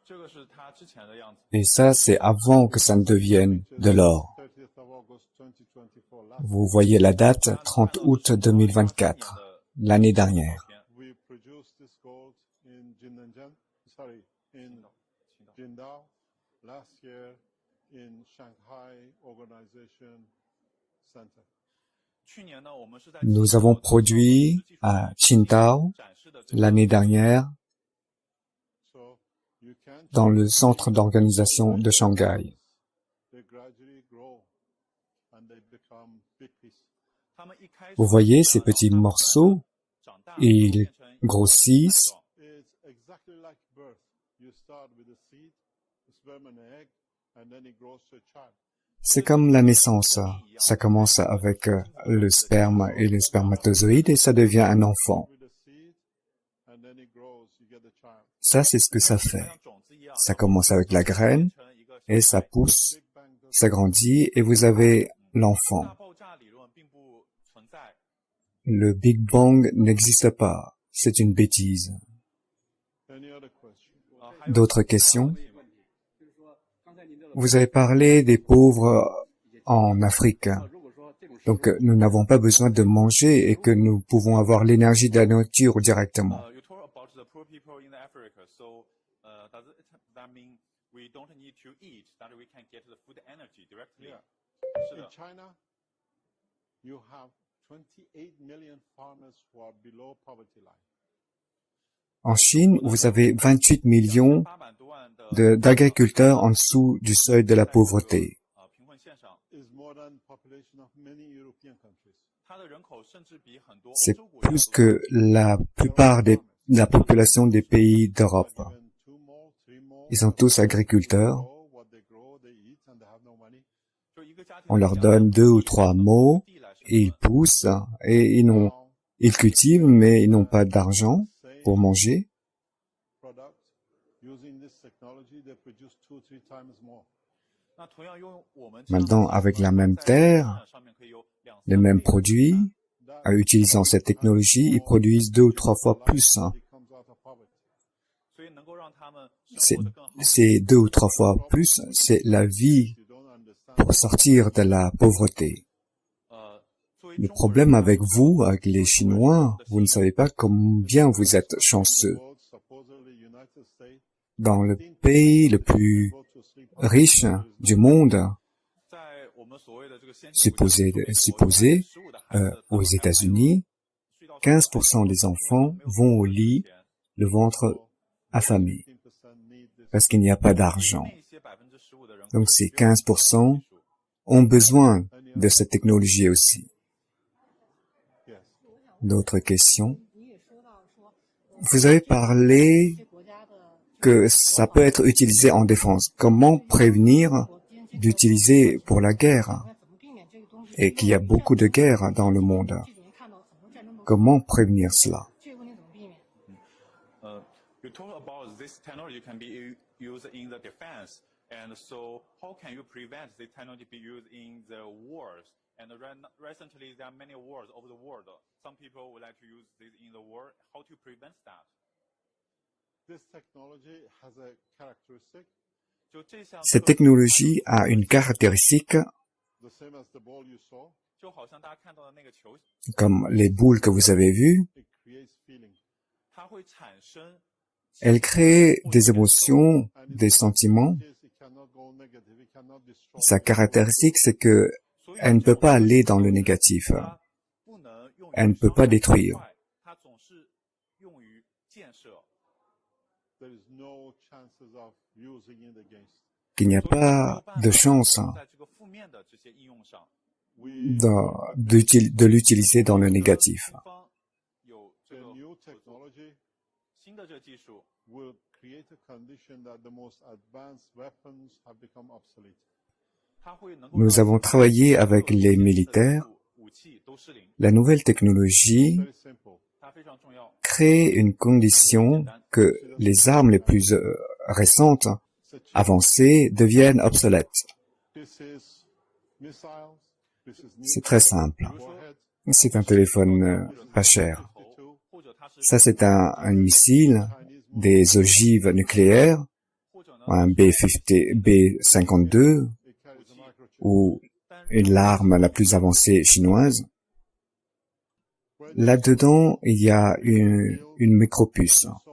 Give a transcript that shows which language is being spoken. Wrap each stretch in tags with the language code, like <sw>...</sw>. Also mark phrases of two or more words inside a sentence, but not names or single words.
<fr>Et ça, c'est avant que ça ne devienne de l'or. Vous voyez la date, 30 août 2024, l'année dernière.</fr> <en>We produced this gold in Qingdao, last year in Shanghai Organization Center.</en> <fr>Nous avons produit à Qingdao l'année dernière</fr> <en>So you can</en> <fr>dans le centre d'organisation de Shanghai.</fr> <en>they gradually grow and they become big pieces.</en> <fr>Vous voyez ces petits morceaux, ils grossissent.</fr> <en>It's exactly like birth. You start with a seed, a sperm and an egg, and then it grows to a child.</en> <fr>C'est comme la naissance. Ça commence avec le sperme et le spermatozoïde et ça devient un enfant.</fr> <en>With a seed, and then it grows, you get a child.</en> <fr>Ça, c'est ce que ça fait. Ça commence avec la graine et ça pousse,</fr> <en>Big Bang does</en> <fr>ça grandit et vous avez l'enfant. Le Big Bang n'existe pas. C'est une bêtise.</fr> <en>any other question?</en> <fr>D'autres questions? Vous avez parlé des pauvres en Afrique. Donc, nous n'avons pas besoin de manger et que nous pouvons avoir l'énergie de la nourriture directement.</fr> <en>You talk about the poor people in Africa. So, does that mean we don't need to eat, that we can get the food energy directly? Yeah.</en> <zh>是</zh> <en>In</en> <zh>的。</zh> <en>China, you have 28 million farmers who are below poverty line.</en> <fr>En Chine, vous avez 28 millions</fr> <zh>800 多万的</zh> <fr>d'agriculteurs en dessous du seuil de la pauvreté.</fr> <zh>贫困线上，</zh> <en>Is more than population of many European countries.</en> <zh>它的人口甚至比很多</zh> <fr>C'est</fr> <zh>欧洲国家</zh> <fr>plus</fr> <zh>都</zh> <fr>que la plupart de la population des pays d'Europe.</fr> <en>Even 2 more, 3 more.</en> <fr>Ils sont tous agriculteurs.</fr> <en>Grow what they grow, they eat, and they have no money.</en> <zh>就一个家庭</zh> <fr>On leur donne 2 ou 3 mots et ils poussent et ils cultivent mais ils n'ont pas d'argent pour manger.</fr> <en>Product using this technology, they produce 2 or 3 times more.</en> <zh>那同样用我们这样的</zh> <fr>Maintenant,</fr> <zh>技术</zh> <fr>avec la</fr> <zh>呢</zh> <fr>même</fr> <zh>在</zh> <fr>terre,</fr> <zh>生产上面可以有2-3</zh> <fr>les mêmes</fr> <zh>倍的</zh> <fr>produits,</fr> <en>That</en> <fr>en utilisant cette technologie, ils produisent 2 ou 3 fois plus.</fr> <en>it comes out of poverty.</en> <zh>所以能够让他们生</zh> <fr>C'est</fr> <zh>活得更好。</zh> <fr>c'est 2 ou 3 fois plus, c'est la vie</fr> <en>You don't understand.</en> <fr>pour sortir de la pauvreté.</fr> <zh>作为</zh> <fr>Le</fr> <zh>中国人</zh> <fr>problème avec vous, avec les Chinois, vous ne savez pas combien vous êtes chanceux.</fr> <en>World, supposedly United States,</en> <fr>Dans le pays le plus</fr> <en>go to sleep.</en> <fr>riche du monde,</fr> <zh>在我们所谓的这个先进国家</zh> <fr>supposé,</fr> <zh>15%的孩子</zh> <fr>aux États-Unis, 15% des enfants vont au lit le ventre affamé</fr> <en>15% need this.</en> <fr>parce qu'il n'y a pas d'argent.</fr> <zh>那些15%的人口</zh> <fr>Donc ces 15% ont besoin de cette technologie aussi.</fr> <en>Yes.</en> <fr>D'autres questions? Vous avez parlé que ça peut être utilisé en défense. Comment prévenir d'utiliser pour la guerre? Et qu'il y a beaucoup de guerres dans le monde. Comment prévenir cela?</fr> <en>You talk about this technology can be used in the defense, and so how can you prevent this technology be used in the wars? And recently there are many wars over the world. Some people would like to use this in the war. How to prevent that? This technology has a characteristic</en> <zh>就这项</zh> <fr>Cette technologie a une caractéristique,</fr> <en>the same as the ball you saw.</en> <zh>就好像大家看到的那个球，</zh> <fr>comme les boules que vous avez vues,</fr> <en>It creates feeling.</en> <zh>它会产生</zh> <fr>elle crée des émotions, des sentiments.</fr> <en>It cannot go negative. It cannot destroy.</en> <fr>Sa caractéristique, c'est que elle ne peut pas aller dans le négatif.</fr> <zh>它不能用于</zh> <fr>Elle ne peut pas</fr> <zh>伤害</zh> <fr>détruire.</fr> <zh>它总是用于建设。</zh> <en>There is no chances of using it against.</en> <fr>Qu'il n'y a pas de chance</fr> <zh>在这个负面的这些应用上，</zh> <en>We</en> <fr>de l'utiliser dans le négatif.</fr> <zh>西方有这</zh> <en>the</en> <zh>个</zh> <en>new technology</en> <zh>新的这个技术，</zh> <en>will create a condition that the most advanced weapons have become obsolete.</en> <zh>它会能够</zh> <fr>Nous</fr> <zh>让</zh> <fr>avons travaillé avec les militaires.</fr> <zh>武器都失灵，</zh> <fr>La nouvelle technologie</fr> <en>Very simple.</en> <zh>它非常重要。</zh> <fr>crée une condition que les armes les plus récentes, avancées, deviennent obsolètes.</fr> <en>This is missiles. This is</en> <fr>C'est très simple.</fr> <en>warhead.</en> <fr>C'est un téléphone pas cher.</fr> <zh>头或者它是</zh> <fr>Ça, c'est un missile, des ogives nucléaires, un B52 ou l'arme la plus avancée chinoise. Là-dedans, il y a une micropuce.</fr>